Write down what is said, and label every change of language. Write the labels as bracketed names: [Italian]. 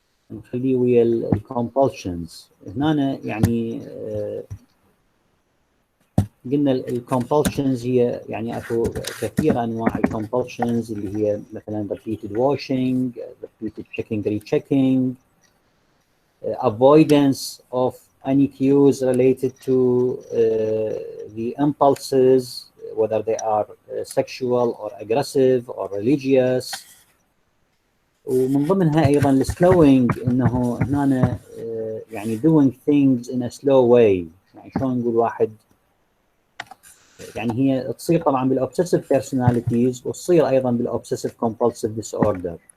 [Arabic] نخليه ويا الكومبulsions هنا. يعني قلنا الكومبulsions هي يعني اكو كثير انواع الكومبulsions، اللي هي مثلا [English] repeated washing, repeated checking rechecking. avoidance of any cues related to the impulses, whether they are sexual or aggressive or religious. [Arabic] ومن ضمنها ايضا السلوينج، انه هنا يعني [English] doing things in a slow way. [Arabic] يعني شلون نقول واحد، يعني هي تصير طبعا بالاوبسيسيف بيرسوناليتيز وتصير ايضا بالاوبسيسيف كومبulsive ديس اوردر.